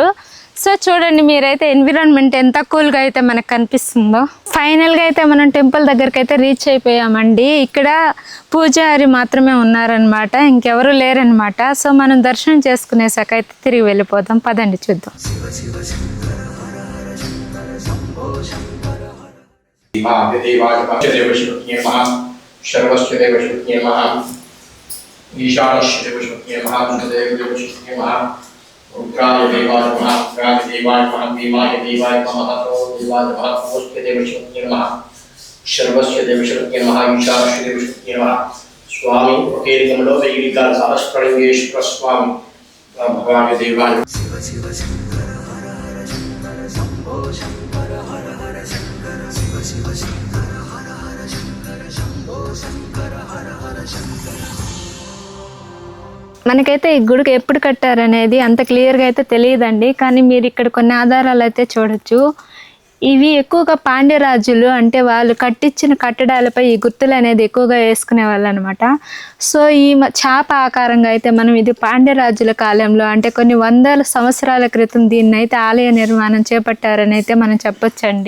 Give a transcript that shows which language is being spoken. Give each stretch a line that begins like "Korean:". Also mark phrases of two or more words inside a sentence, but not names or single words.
Telugu: సో చూడండి మీరైతే ఎన్విరాన్మెంట్ ఎంత కూల్గా అయితే మనకు కనిపిస్తుందో. ఫైనల్గా అయితే మనం టెంపుల్ దగ్గరికి అయితే రీచ్ అయిపోయామండి. ఇక్కడ పూజారి మాత్రమే ఉన్నారనమాట, ఇంకెవరు లేరనమాట. సో మనం దర్శనం చేసుకునేసాక అయితే తిరిగి వెళ్ళిపోదాం పదండి, చూద్దాం.
Sanskrit: उग्राय देवाय नमः, उग्राय देवाय नमः, भीमाय देवाय नमः, देवाय नमः, नमोऽस्ते देवशक्तिये नमः, सर्वस्य देवशक्तिये नमः, ईशानस्य देवशक्तिये नमः. स्वामी अकेलिकमलो वैदिकाल सहस्रलिंगेश्वर स्वामी भगवान देवाय शिव शिव शंकर हर हर शंकर शंभो शंकर हर हर शंकर शिव शिव शंकर हर हर शंकर शंभो शंकर हर हर शंकर.
Telugu: మనకైతే ఈ గుడికి ఎప్పుడు కట్టారనేది అంత క్లియర్గా అయితే తెలియదండి, కానీ మీరు ఇక్కడ కొన్ని ఆధారాలు అయితే చూడొచ్చు. ఇవి ఎక్కువగా పాండ్యరాజులు అంటే వాళ్ళు కట్టించిన కట్టడాలపై ఈ గుర్తులు అనేది ఎక్కువగా వేసుకునే వాళ్ళు అనమాట. సో ఈ చాప ఆకారంగా అయితే మనం ఇది పాండ్యరాజుల కాలంలో అంటే కొన్ని 100 సంవత్సరాల క్రితం దీన్ని అయితే ఆలయ నిర్మాణం చేపట్టారని అయితే మనం చెప్పొచ్చండి.